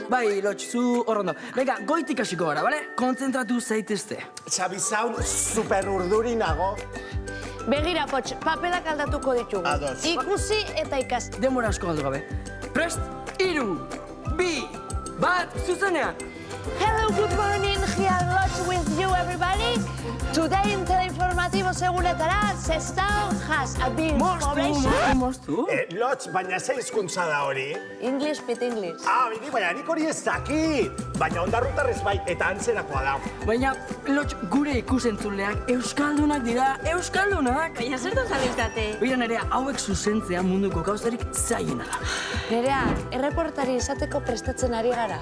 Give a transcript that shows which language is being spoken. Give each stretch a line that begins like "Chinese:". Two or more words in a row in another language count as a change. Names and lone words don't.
Basque: Bai, Lotx, zu horrondo. Venga, goitik hasiko gara, bale? Kontzentratu zaitezte. Xabizaun super urduri nago. Begira, potx, papelak aldatuko ditugu. Ados. Ikusi eta ikasi. Denbora asko galdu gabe. Prest, 3, 2, 1, zuzenean!
English: Hello, good morning, here Lotx with you, everybody. Today in Teleinformatibo segunetara, Sestao has a big población. Mostu.
Basque: Lotx, baina ze hizkuntza da hori?
English: English, bit English.
Basque: Bini, baina nik hori ez daki. Baina ondarrutarrez bai, eta antzerakoa da. Baina, Lotx, gure ikusentzuleak euskaldunak dira, euskaldunak! Baina zertan zabiltzate? Bira nerea, hauek zuzentzea munduko gauzarik zailena da. Nerea, erreportari izateko prestatzen ari gara.